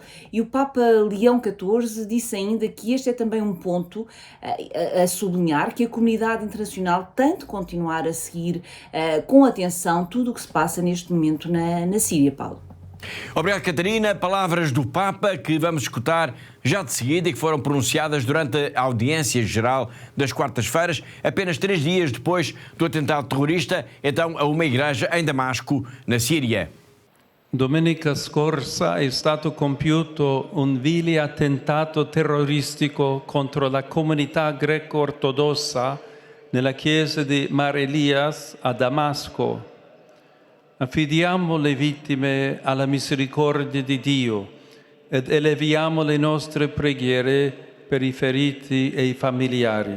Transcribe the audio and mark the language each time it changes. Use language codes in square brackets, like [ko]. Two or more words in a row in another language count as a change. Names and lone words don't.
[pt] E o Papa Leão XIV disse ainda que este é também um ponto a sublinhar, que a comunidade internacional tem de continuar a seguir com atenção tudo o que se passa neste momento na Síria, Paulo. Obrigado, Catarina. Palavras do Papa que vamos escutar já de seguida e que foram pronunciadas durante a audiência geral das quartas-feiras, apenas 3 dias depois do atentado terrorista, então a uma igreja em Damasco, na Síria. [it] Domenica scorsa è stato compiuto un vile attentato terroristico contro la comunità greco-ortodossa nella chiesa di Mar Elias a Damasco. Affidiamo le vittime alla misericordia di Dio ed eleviamo le nostre preghiere per i feriti e i familiari.